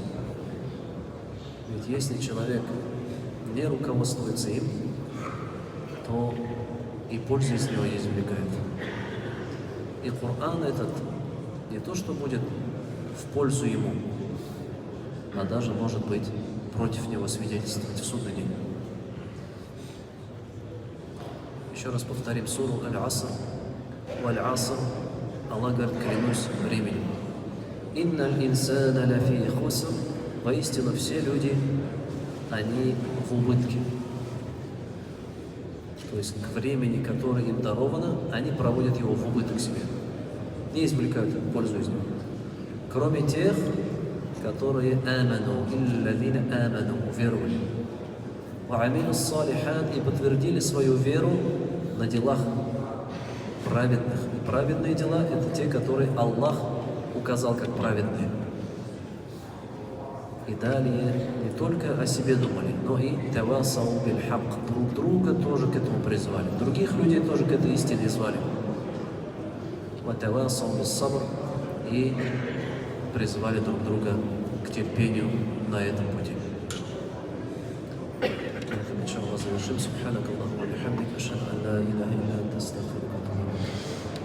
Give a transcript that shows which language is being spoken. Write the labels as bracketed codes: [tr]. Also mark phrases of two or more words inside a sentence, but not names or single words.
[ru] Ведь если человек не руководствуется им, то и пользу из него не извлекает. И Коран этот не то, что будет в пользу ему, а даже, может быть, против него свидетельствовать в судный день. Еще раз повторим суру Аль-Аср. Валь-Аср. Аллах говорит, клянусь временем. [ar] إن الإنسان لفي خسر. [ru] Воистину все люди, они в убытке. То есть к времени, которое им даровано, они проводят его в убыток себе. Не извлекают пользу из него. Кроме тех, которые [ar] آمنوا، الذين آمنوا, [ru] уверовали. [ar] وعملوا الصالحات, [ru] и подтвердили свою веру на делах праведных. И праведные дела – это те, которые Аллах указал как праведные. И далее не только о себе думали, но и [ar] تواصوا بالحق, [ru] друг друга тоже к этому призвали. Других людей тоже к этой истине звали. [ar] وتواصوا بالصبر, [ru] и призывали друг друга к терпению на этом пути. [ar] إن شاء الله سنشهد سبحانك اللهم وبحمدك أشهد أن لا إله إلا أنت أستغفرك وأتوب إليك